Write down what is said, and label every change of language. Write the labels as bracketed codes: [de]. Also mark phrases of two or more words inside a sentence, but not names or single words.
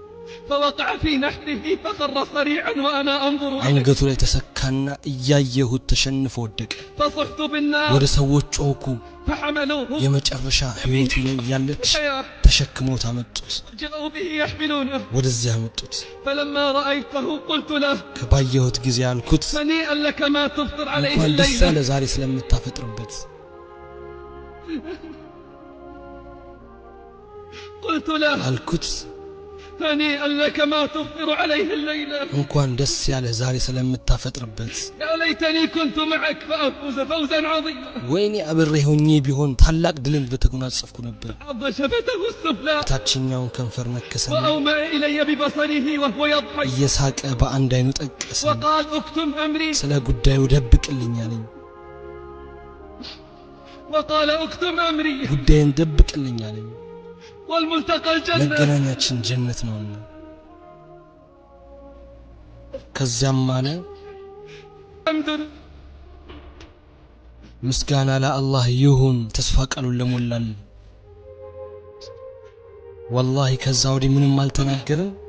[am] አንገቱ ላይ ተሰካና እያየሁት ተሸንፎ ወደቀ። ወደ ሰዎች ጮኩ። የመጨረሻ ህይወቱ ላይ ያለች ተሸክሞት አመጡት። ወደዚያ አመጡት። ከባየሁት ጊዜ አልኩት፣ እንኳን ደስ ያለ ዛሬ ስለምታፈጥርበት። አልኩት [ar] هنيئا لك ما تفطر عليه الليلة. [am] እንኳን ደስ ያለ ዛሬ ስለምታፈጥርበት። [ar] يا ليتني كنت معك فأفوز فوزا عظيما. [am] ወይኔ አብሬ ሆኜ ቢሆን ታላቅ ድልን በተጎናጸፍኩ ነበር። [ar] عض شفته السفلى [am] ታችኛውን ከንፈር ነከሰና [ar] وأومأ إلي ببصره وهو يضحك [am] እየሳቀ በአንድ አይኑ ጠቀሰ። [ar] وقال اكتم أمري [am] ስለ ጉዳዩ ደብቅልኝ አለኝ። [ar] وقال اكتم أمري [am] ጉዳይን ደብቅልኝ አለኝ። [ar] والملتقى الجنة [am] መገናኛችን ጀነት ነውና። ከዚያም አለ ምስጋና ለአላህ ይሁን ተስፋ ቃሉን ለሞላል። ወላሂ ከዛ ወዲህ ምንም አልተናገረም።